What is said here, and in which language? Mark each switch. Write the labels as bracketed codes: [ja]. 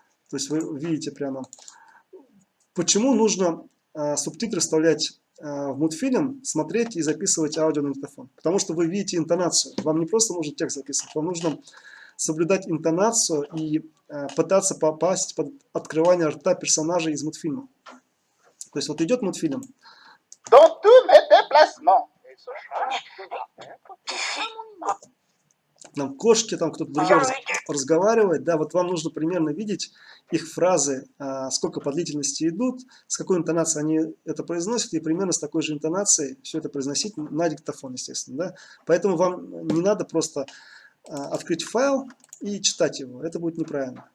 [ru] То есть вы видите прямо, почему нужно субтитры вставлять в мультфильм, смотреть и записывать аудио на диктофон. Потому что вы видите интонацию. Вам не просто нужно текст записывать, вам нужно соблюдать интонацию и пытаться попасть под открывание рта персонажей из мультфильма. То есть вот идет мультфильм. [fr] Dans tous mes déplacements. [ru] Там кошки, там кто-то другой разговаривает, да, вот вам нужно примерно видеть их фразы, сколько по длительности идут, с какой интонацией они это произносят, и примерно с такой же интонацией все это произносить на диктофон, естественно, да. Поэтому вам не надо просто открыть файл и читать его, это будет неправильно.